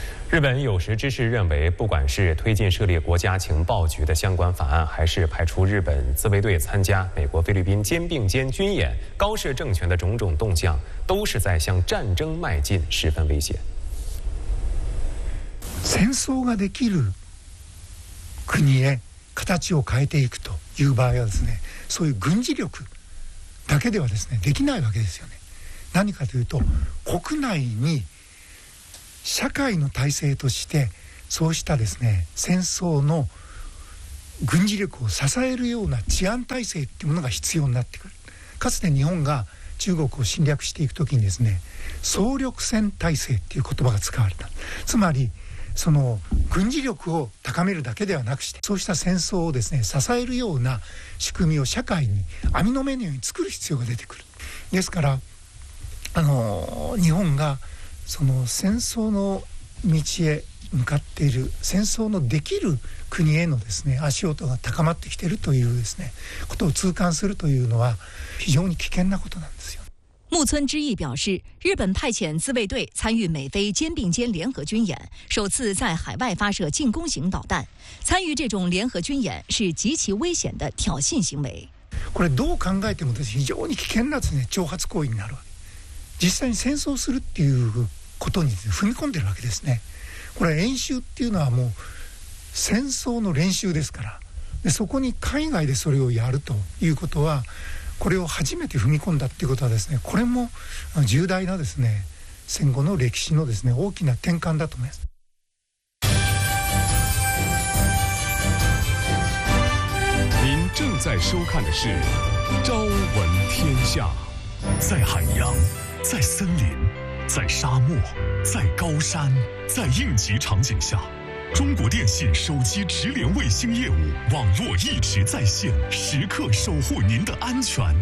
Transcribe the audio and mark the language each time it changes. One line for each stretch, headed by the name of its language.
Chinese: 日本有识之士认为，不管是推进设立国家情报局的相关法案，还是派出日本自卫队参加美国菲律宾肩并肩军演，高市政权的种种动向都是在向战争迈进，十分危险。
Japanese: 戦争ができる国へ形を変えていくという場合はですね、そういう軍事力だけではですね、できないわけですよね。何かというと、国内に社会の体制としてそうしたですね、戦争の軍事力を支えるような治安体制というものが必要になってくる。かつて日本が中国を侵略していくときにですね、総力戦体制という言葉が使われた。つまりその軍事力を高めるだけではなくして、そうした戦争をですね、支えるような仕組みを社会に網の目のように作る必要が出てくる。ですから日本がその戦争の道へ向かっている、戦争のできる国へのですね、足音が高まってきているというですね、ことを痛感するというのは非常に危険なことなんですよ。
Chinese: 木村之义表示，日本派遣自卫队参与美菲肩并肩联合军演，首次在海外发射进攻型导弹。参与这种联合军演是极其危险的挑衅行为。
Japanese: これどう考えても非常に危険な挑発行為になるわけ。実際に戦争するっていうことに踏み込んでるわけですね。これ演習っていうのはもう戦争の練習ですから、でそこに海外でそれをやるということは、これを初めて踏み込んだということはですね、これも重大なですね、戦後の歴史のですね、大きな転換だと思います。
Chinese: 您正在收看的是朝闻天下，在海洋，在森林，在沙漠，在高山，在应急场景下，中国电信手机直连卫星业务网络一直在线，时刻守护您的安全。